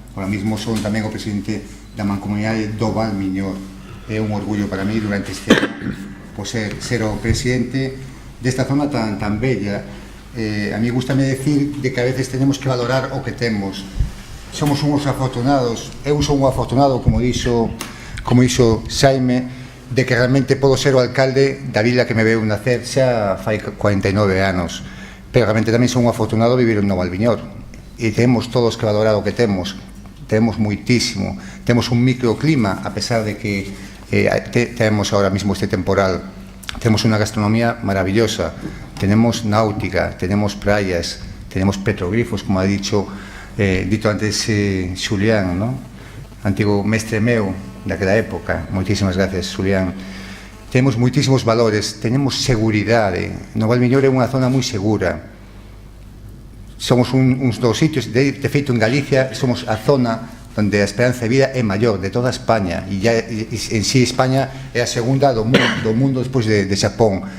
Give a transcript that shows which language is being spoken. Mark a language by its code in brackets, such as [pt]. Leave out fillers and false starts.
[gl] Ahora mesmo son tamén o presidente da Mancomunidade do Val Miñor. É un orgullo para mí durante este ano por ser o presidente desta zona tan bella. [es] A mí gustame decir de que a veces tenemos que valorar [gl] o que temos. Somos uns afortunados. Eu son un afortunado, como dixo Xaime, de que realmente podo ser o alcalde da vila que me veu nacer xa fai 49 anos, pero realmente tamén son un afortunado vivir no Valviñor, e temos todos que valorar o que temos moitísimo. Temos un microclima, a pesar de que [es] tenemos ahora mismo este temporal, tenemos una gastronomía maravillosa, tenemos náutica, tenemos playas, tenemos petroglifos, como ha dito antes Xulián, ¿no? [gl] Antigo mestre meu daquela época. Moitísimas gracias, Xulián. Temos moitísimos valores, tenemos seguridade. No Valmiñor é unha zona moi segura. Somos uns dos sitios, de feito en Galicia somos a zona onde a esperanza de vida é maior de toda España, e en sí España é a segunda do mundo despois de Xapón.